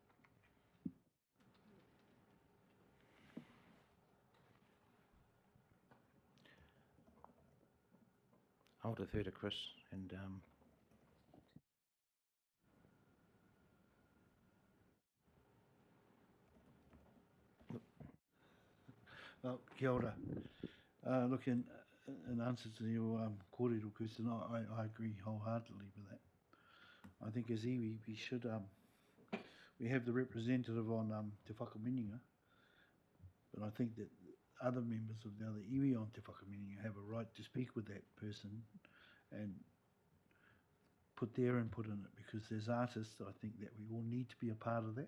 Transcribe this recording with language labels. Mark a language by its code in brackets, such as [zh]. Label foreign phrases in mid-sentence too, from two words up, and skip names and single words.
[en] I'll defer to Chris and well, [mi] kia ora. [en] Look, in answer to your kōrero question, I agree wholeheartedly with that. I think as iwi, we should, we have the representative on Te Whakaminenga, but I think that other members of the other iwi on Te Whakaminenga have a right to speak with that person and put their input in it, because as artists, I think that we all need to be a part of that.